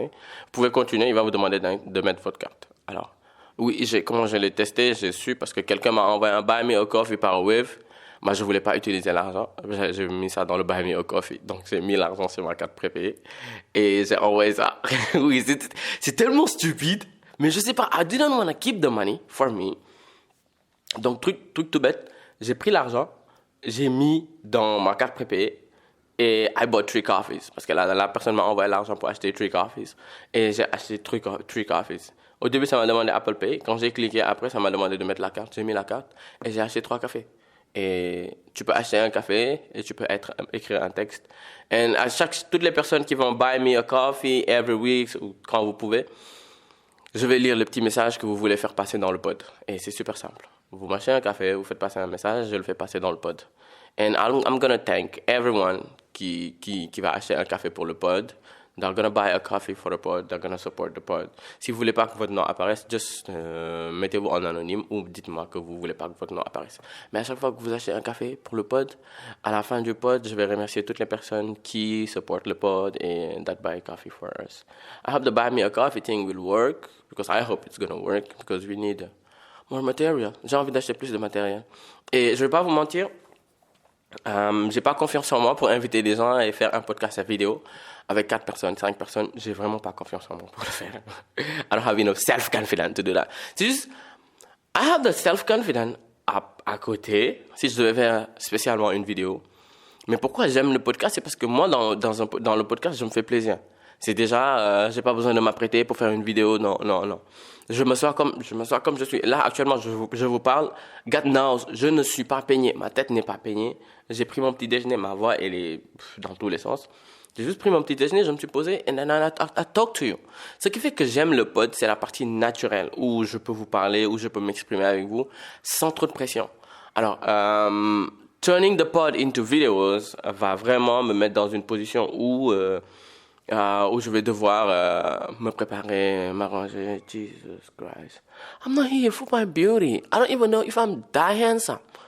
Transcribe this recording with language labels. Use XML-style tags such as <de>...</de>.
<fr>Vous pouvez continuer, il va vous demander de mettre votre carte. Alors, oui, comment je l'ai testé, j'ai su parce que quelqu'un m'a envoyé un Buy Me a Coffee par Wave. Moi, je voulais pas utiliser l'argent. J'ai mis ça dans le Buy Me a Coffee. Donc, j'ai mis l'argent sur ma carte prépayée. Et j'ai envoyé ça. Oui, c'est tellement stupide. Mais je sais pas.</fr> <en>I didn't want to keep the money for me.</en> <fr>Donc, truc tout bête. J'ai pris l'argent. J'ai mis dans ma carte prépayée. Et</fr> <en>I bought 3 coffees.</en> <fr>Parce que la personne m'a envoyé l'argent pour acheter 3 coffees. Et j'ai acheté 3 coffees. Au début, ça m'a demandé Apple Pay. Quand j'ai cliqué après, ça m'a demandé de mettre la carte. J'ai mis la carte. Et j'ai acheté 3 cafés. Et tu peux acheter un café et tu peux écrire un texte. Et toutes les personnes qui vont Buy Me a Coffee</fr> <en>every week</en> <fr>ou quand vous pouvez, je vais lire le petit message que vous voulez faire passer dans le pod. Et c'est super simple. Vous m'achetez un café, vous faites passer un message, je le fais passer dans le pod.</fr> <en>And I'm gonna thank everyone</en> <fr>qui va acheter un café pour le pod.</fr> <en>They're gonna buy a coffee for the pod. They're gonna support the pod.</en> <fr>Si vous voulez pas que votre nom apparaisse, just mettez-vous en anonyme ou dites-moi que vous voulez pas que votre nom apparaisse. Mais à chaque fois que vous achetez un café pour le pod, à la fin du pod, je vais remercier toutes les personnes qui supportent le pod</fr> <en>and that buy coffee for us. I hope the buy me a coffee thing will work because I hope it's gonna work because we need more material.</en> <fr>J'ai envie d'acheter plus de matériel. Et je vais pas vous mentir, j'ai pas confiance en moi pour inviter des gens et faire un podcast à vidéo avec 4 personnes, 5 personnes. J'ai vraiment pas confiance en moi pour le faire.</fr> <en>I don't have enough self-confidence to do that.</en> <fr>C'est juste,</fr> <en>I have the self-confidence</en> <fr>à côté, si je devais faire spécialement une vidéo. Mais pourquoi j'aime le podcast? C'est parce que moi, dans le podcast, je me fais plaisir. C'est déjà, j'ai pas besoin de m'apprêter pour faire une vidéo, non. Je me sens comme je suis. Là, actuellement, je vous parle.</fr> <en>God knows,</en> <fr>je ne suis pas peigné. Ma tête n'est pas peignée. J'ai pris mon petit déjeuner, ma voix, elle est dans tous les sens. J'ai juste pris mon petit déjeuner, je me suis posé,</fr> <en>and then I talk to you.</en> <fr>Ce qui fait que j'aime le pod, c'est la partie naturelle, où je peux vous parler, où je peux m'exprimer avec vous, sans trop de pression. Alors,</fr> <en>turning the pod into videos</en> <fr>va vraiment me mettre dans une position où je vais devoir me préparer, m'arranger.</fr> <en>Jesus Christ. I'm not here for my beauty. I don't even know if I'm that handsome.</en>